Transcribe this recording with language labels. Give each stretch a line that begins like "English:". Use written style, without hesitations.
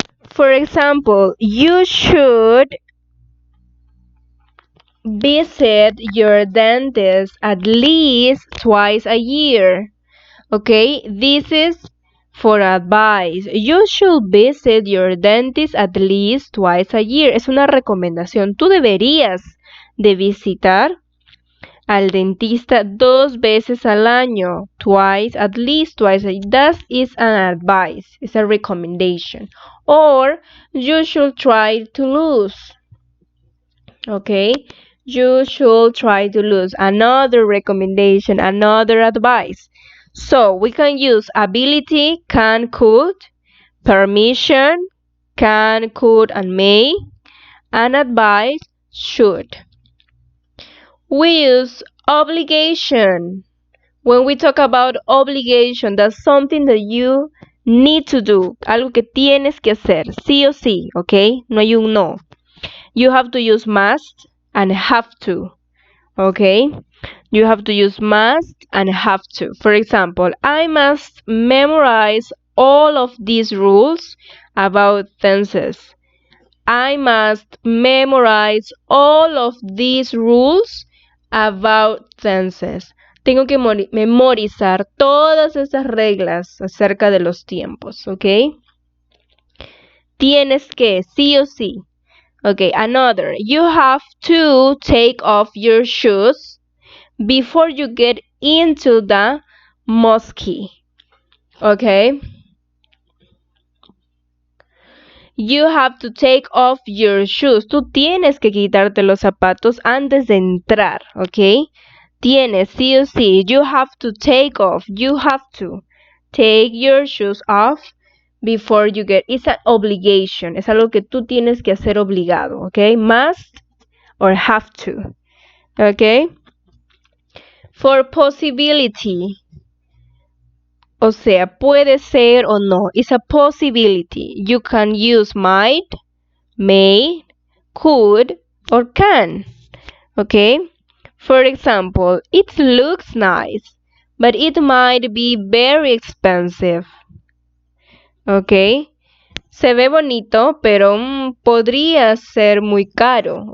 English: For example, you should visit your dentist at least twice a year. Okay, this is for advice. You should visit your dentist at least twice a year.
Spanish: Es una recomendación. Tú deberías de visitar al dentista 2 veces al año.
English: Twice, at least twice. That is an advice. It's a recommendation. Or you should try to lose. Okay, you should try to lose. Another recommendation, another advice. So we can use ability, can, could, permission, can, could, and may, and advice, should. We use obligation. When we talk about obligation, that's something that you need to do.
Spanish: Algo que tienes que hacer, sí o sí, okay? No hay un no.
English: You have to use must and have to, okay? You have to use must and have to. For example, I must memorize all of these rules about tenses. I must memorize all of these rules about tenses.
Spanish: Tengo que memorizar todas esas reglas acerca de los tiempos, ¿ok? Tienes que, sí o sí. Okay, another.
English: You have to take off your shoes before you get into the mosque. Okay? You have to take off your shoes.
Spanish: Tú tienes que quitarte los zapatos antes de entrar, ¿ok? Tienes, sí o sí.
English: You have to take off. You have to take your shoes off before you get. It's an obligation.
Spanish: Es algo que tú tienes que hacer obligado, ¿ok?
English: Must or have to, ¿ok? For possibility.
Spanish: O sea, puede ser o no.
English: It's a possibility. You can use might, may, could, or can. Okay? For example, it looks nice, but it might be very expensive. Okay?
Spanish: Se ve bonito, pero podría ser muy caro.